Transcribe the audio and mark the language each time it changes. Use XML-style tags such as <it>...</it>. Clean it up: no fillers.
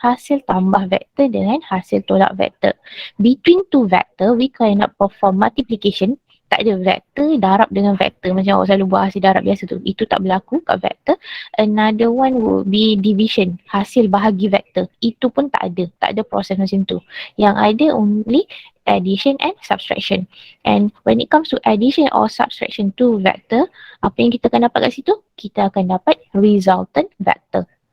<ms>Hasil tambah vektor dengan hasil tolak vektor.</ms> <en>Between two vector, we cannot perform multiplication.</en> <ms>Tak ada vektor darab dengan vektor macam awak selalu buat hasil darab biasa tu. Itu tak berlaku kat vektor.</ms> <en>Another one will be division,</en> <ms>hasil bahagi vektor. Itu pun tak ada proses macam tu. Yang ada</ms> <en>only addition and subtraction. And when it comes to addition or subtraction to vector,</en> <ms>apa yang kita akan dapat kat situ? Kita akan dapat resultant vector.</ms>